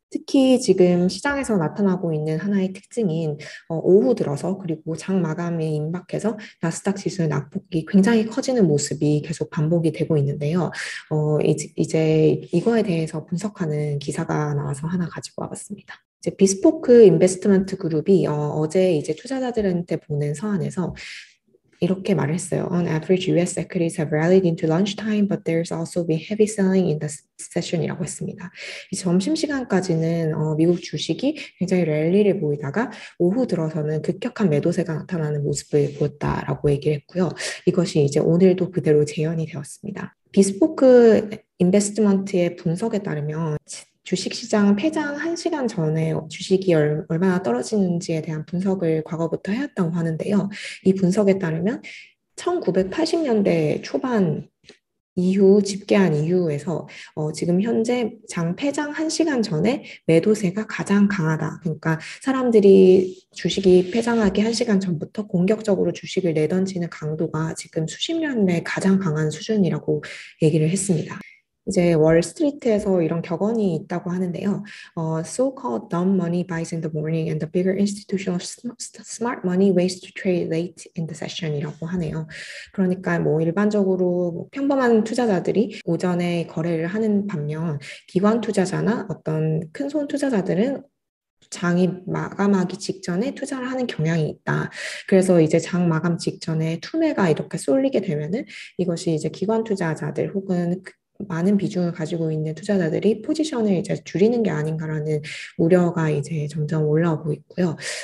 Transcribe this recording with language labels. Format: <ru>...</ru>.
<ko>특히 지금 시장에서 나타나고 있는 하나의 특징인 오후 들어서 그리고 장 마감이 임박해서 나스닥 지수의 낙폭이 굉장히 커지는 모습이 계속 반복이 되고 있는데요. 이제 이거에 대해서 분석하는 기사가 나와서 하나 가지고 와봤습니다. 이제 비스포크 인베스트먼트 그룹이 어제 이제 투자자들한테 보낸 서한에서 이렇게 말을 했어요.</ko> <en>On average, U.S. equities have rallied into lunchtime, but there's also been heavy selling in the session</en> <ko>이라고 했습니다. 이 점심시간까지는 미국 주식이 굉장히 랠리를 보이다가 오후 들어서는 급격한 매도세가 나타나는 모습을 보였다라고 얘기를 했고요. 이것이 이제 오늘도 그대로 재현이 되었습니다. 비스포크 인베스트먼트의 분석에 따르면 주식시장 폐장 1시간 전에 주식이 얼마나 떨어지는지에 대한 분석을 과거부터 해왔다고 하는데요. 이 분석에 따르면 1980년대 초반 이후 집계한 이후에서 지금 현재 장 폐장 1시간 전에 매도세가 가장 강하다. 그러니까 사람들이 주식이 폐장하기 1시간 전부터 공격적으로 주식을 내던지는 강도가 지금 수십 년 내 가장 강한 수준이라고 얘기를 했습니다. 이제 월스트리트에서 이런 격언이 있다고 하는데요.</ko> <en>So-called dumb money buys in the morning and the bigger institutional smart money waits to trade late in the session</en> <ko>이라고 하네요. 그러니까 뭐 일반적으로 뭐 평범한 투자자들이 오전에 거래를 하는 반면 기관 투자자나 어떤 큰손 투자자들은 장이 마감하기 직전에 투자를 하는 경향이 있다. 그래서 이제 장 마감 직전에 투매가 이렇게 쏠리게 되면은 이것이 이제 기관 투자자들 혹은 많은 비중을 가지고 있는 투자자들이 포지션을 이제 줄이는 게 아닌가라는 우려가 이제 점점 올라오고 있고요.</ko>